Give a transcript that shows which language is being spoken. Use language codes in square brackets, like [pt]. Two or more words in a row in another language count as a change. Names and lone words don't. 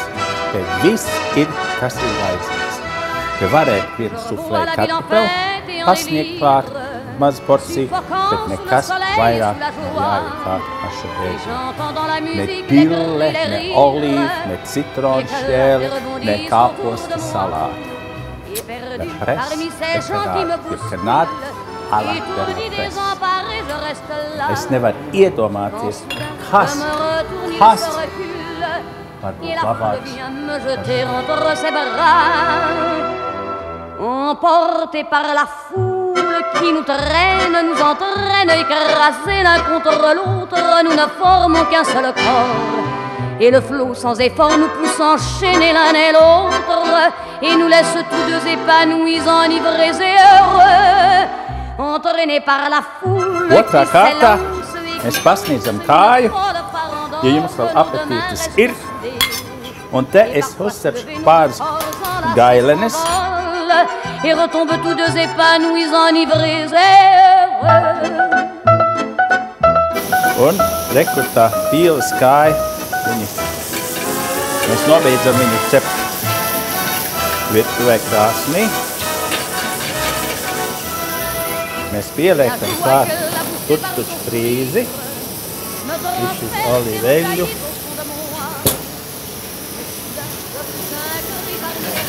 [lv] Te viss ir, kas ir vajadzīgs. Te varētu vienu suflē kartupeli pasniegt klāt, maz porciju, bet nekas vairāk jāiet klāt paša ēdienā. Ne pille, ne olīva, ne citronu šķēli, ne kāposta salāti. [fr] La presse de Canade à la presse. [lv] Es nevaru iedomāties, kas var būt labāks. [fr] Emporté par la foule qui nous traîne, nous entraîne, écrasés l'un contre l'autre, nous ne formons qu'un seul corps. Et le flot sans effort nous pousse enchaîner l'un et l'autre, et nous laisse tous deux épanouis, enivrés et heureux, entraînés par la foule [lv] Otrā kārtā mēs pasniedzam kāju, ja jums vēl apetītes ir. Un te es uzcepšu pāris gailenes. [fr] Et retombe tous deux épanouis, enivrés et heureux. [lv] Un rekur tā pīles kāja, mēs nobeidzam viņu cept virtuvē krāsnī. Mēs pieliekam klāt tuč frīzi, višķi olīveļu.